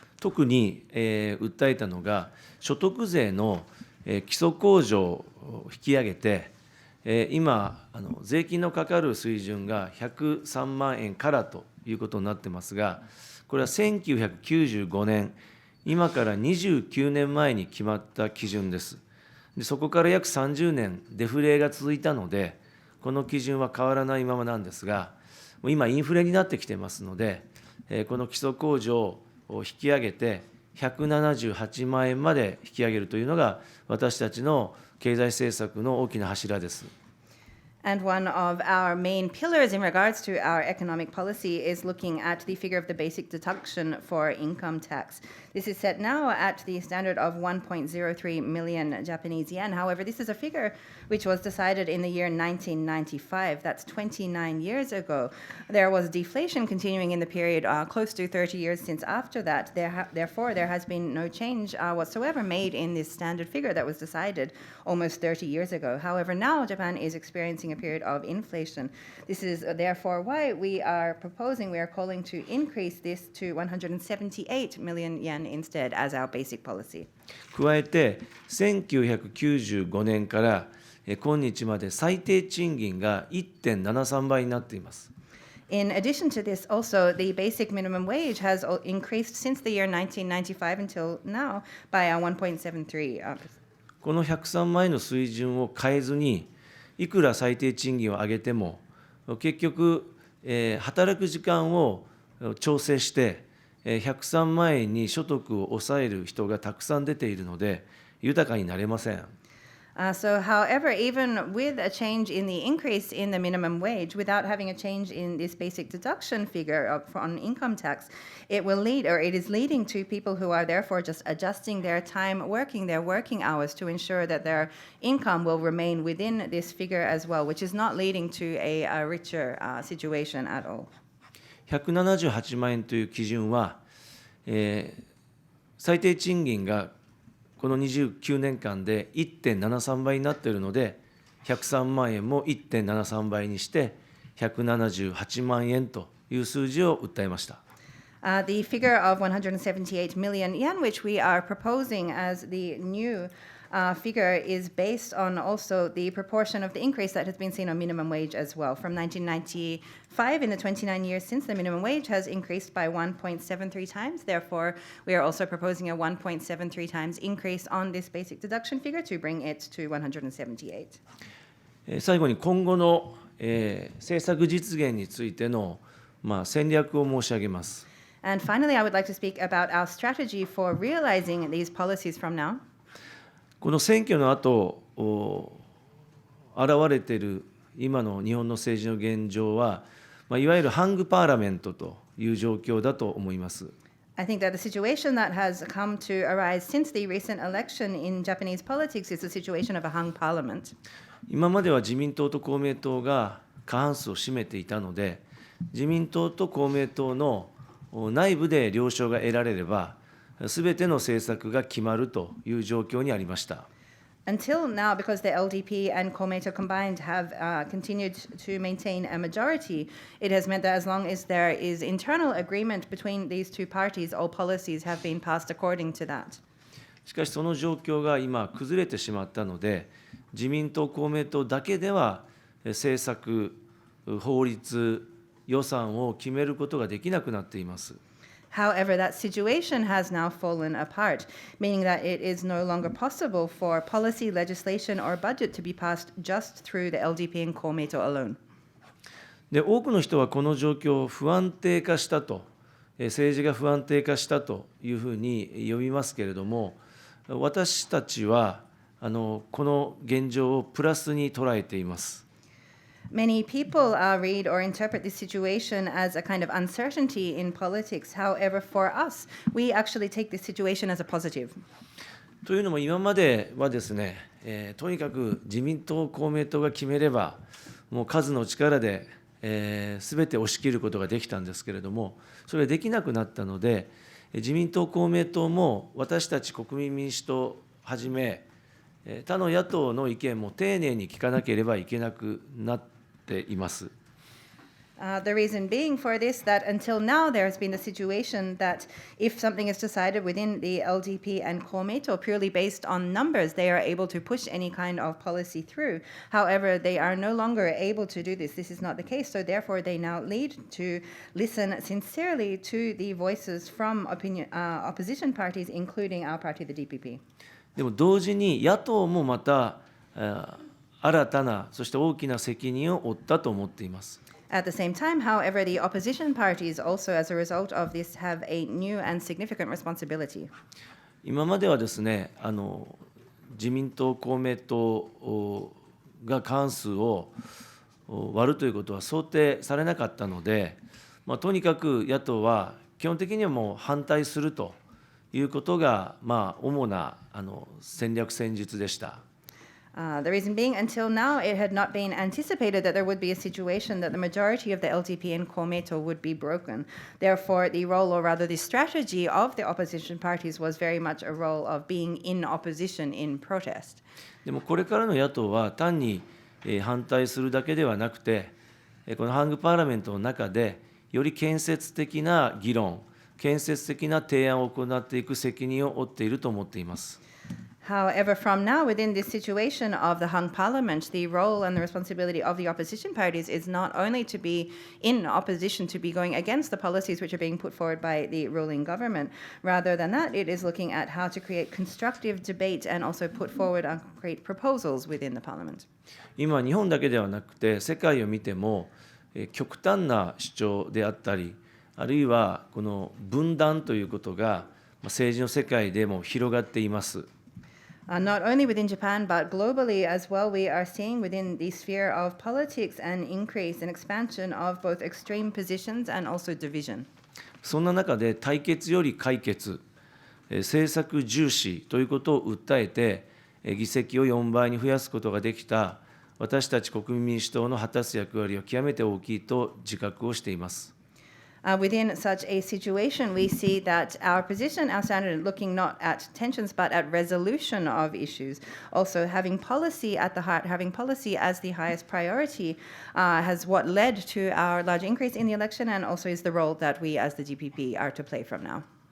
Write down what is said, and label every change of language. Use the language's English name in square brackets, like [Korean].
[Japanese] 特に、訴えたのが所得税の、基礎控除を引き上げて、今、税金のかかる水準が103万円からということになってますが、これは1995年、今から29年前に決まった基準です。でそこから約30年、デフレが続いたので、この基準は変わらないままなんですが、今、インフレになってきてますので、この基礎控除を引き上げて、178万円まで引き上げるというのが、私たちの経済政策の大きな柱です。 [English] And one of our main pillars in regards to our economic policy is looking at the figure of the basic deduction for income tax. This is set now at the standard of 1.03 million Japanese yen. However, this is a figure which was decided in the year 1995. That's 29 years ago. There was deflation continuing in the period close to 30 years since after that. Therefore, there has been no change whatsoever made in this standard figure that was decided almost 30 years ago. However, now Japan is experiencing a period of inflation. This is therefore why we are calling to increase this to 178 million yen instead as our basic policy. [Japanese] 加えて、1995年から今日まで最低賃金が 1.73 倍になっています。 [English] In addition to this, also, the basic minimum wage has increased since the year 1995 until now by 1.73%. [Japanese] この103万円の水準を変えずに、いくら最低賃金を上げても、結局、働く時間を調整して、103万円に所得を抑える人がたくさん出ているので、豊かになれません。 [English] However, even with a change in the increase in the minimum wage, without having a change in this basic deduction figure on income tax, it is leading to people who are therefore just adjusting their time working, their working hours to ensure that their income will remain within this figure as well, which is not leading to a richer situation at all. [Japanese] 178万円という基準は、最低賃金がこの29年間で 1.73 倍になっているので、103万円も 1.73 倍にして、178万円という数字を訴えました。 [English] The figure of 178 million yen, which we are proposing as the new figure, is based on also the proportion of the increase that has been seen on minimum wage as well. From 1995, in the 29 years since, the minimum wage has increased by 1.73 times. Therefore, we are also proposing a 1.73 times increase on this basic deduction figure to bring it to 178. [Japanese] 最後に今後の、政策実現についての、戦略を申し上げます。 [English] And finally, I would like to speak about our strategy for realizing these policies from now. [Japanese] この選挙の後現れている今の日本の政治の現状は、いわゆるハングパーラメントという状況だと思います。 [English] I think that the situation that has come to arise since the recent election in Japanese politics is the situation of a hung parliament. [Japanese] 今までは自民党と公明党が過半数を占めていたので、自民党と公明党の内部で了承が得られれば、すべての政策が決まるという状況にありました。 [English] Until now, because the LDP and Komeito combined have continued to maintain a majority, it has meant that as long as there is internal agreement between these two parties, all policies have been passed according to that. [Japanese] しかしその状況が今崩れてしまったので、自民党、公明党だけでは政策、法律、予算を決めることができなくなっています。 [English] However, that situation has now fallen apart, meaning that it is no longer possible for policy, legislation, or budget to be passed just through the LDP and Komeito alone. [Japanese] で、多くの人はこの状況を不安定化したと、政治が不安定化したというふうに呼びますけれども、私たちはこの現状をプラスに捉えています。 [English] Many people read or interpret this situation as a kind of uncertainty in politics. However, for us, we actually take this situation as a positive. [Japanese] というのも今まではですね、とにかく自民党、公明党が決めれば、もう数の力で、全て押し切ることができたんですけれども、それができなくなったので、自民党、公明党も私たち国民民主党をはじめ、他の野党の意見も丁寧に聞かなければいけなくなっています。 [English] The reason being for this, that until now there has been a situation that if something is decided within the LDP and Komeito purely based on numbers, they are able to push any kind of policy through. However, they are no longer able to do this. This is not the case, so therefore they now need to listen sincerely to the voices from opposition parties, including our party, the DPP. [Japanese] でも同時に野党もまた新たな、そして大きな責任を負ったと思っています。 [English] At the same time, however, the opposition parties also, as a result of this, have a new and significant responsibility. [Japanese] 今まではですね、自民党、公明党が過半数を割るということは想定されなかったので、とにかく野党は基本的にはもう反対するということが、主な戦略戦術でした。 [English] The reason being, until now, it had not been anticipated that there would be a situation that the majority of the LDP and Komeito would be broken. Therefore, the role, or rather the strategy of the opposition parties was very much a role of being in opposition in protest. [Japanese] でもこれからの野党は単に反対するだけではなくて、このハングパーラメントの中でより建設的な議論、建設的な提案を行っていく責任を負っていると思っています。 [English] However, from now, within this situation of the hung parliament, the role and the responsibility of the opposition parties is not only to be in opposition, to be going against the policies which are being put forward by the ruling government. Rather than that, it is looking at how to create constructive debate and also put forward and create proposals within the parliament. [Japanese] 今、日本だけではなくて、世界を見ても、極端な主張であったり、あるいはこの分断ということが政治の世界でも広がっています。 [English] Not only within Japan, but globally as well, we are seeing within the sphere of politics an increase and expansion of both extreme positions and also division. [Japanese] そんな中で対決より解決、政策重視ということを訴えて、議席を4倍に増やすことができた私たち国民民主党の果たす役割は極めて大きいと自覚をしています。 [English] Within such a situation, we see that our position, our standard, looking not at tensions but at resolution of issues, also having policy at the heart, having policy as the highest priority, has what led to our large increase in the election and also is the role that we as the DPP are to play from now.